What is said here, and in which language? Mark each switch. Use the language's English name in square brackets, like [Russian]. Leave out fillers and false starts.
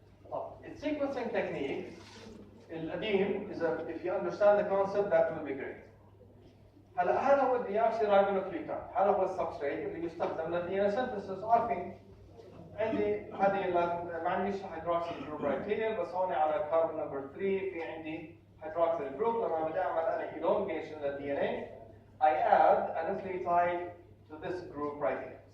[Arabic] طب السيكونسينج تكنيك القديم [English] if you understand the concept that will be great. [Arabic] هلا هذا هو الديوكسي رايبونوكليكايد، هذا هو السبستريت اللي يستخدم للدي ان اي سينثيسيس. عارفين عندي هذه ما عنديش هيدروكسيل جروب [English] right here, [Arabic] بس هون على كاربون نمبر 3 في عندي هيدروكسيل جروب. لما بدي اعمل انا [English] elongation للدي N A I add a nucleotide to this group right here.